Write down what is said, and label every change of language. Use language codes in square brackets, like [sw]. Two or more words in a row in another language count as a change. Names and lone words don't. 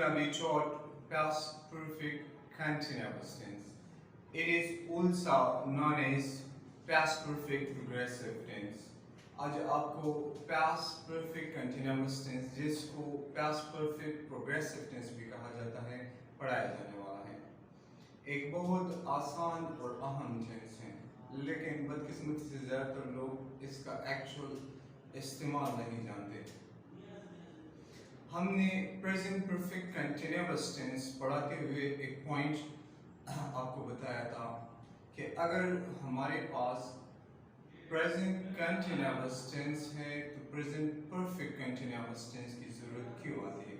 [en] taught past perfect continuous tense. It is also known as past perfect progressive tense. [hi] आज आपको [en] past perfect continuous tense [hi] जिसको [en] past perfect progressive tense [hi] भी कहा जाता है पढ़ाया जाने वाला है। एक बहुत आसान और अहम टेंस है, लेकिन बदकिस्मती से ज़्यादातर लोग इसका एक्चुअल इस्तेमाल नहीं जानते। हमने [en] present perfect continuous tense [hi] पढ़ाते हुए एक पॉइंट आपको बताया था कि अगर हमारे पास [en] present continuous tense [hi] है तो [en] present perfect continuous tense [hi] की ज़रूरत क्यों आती है।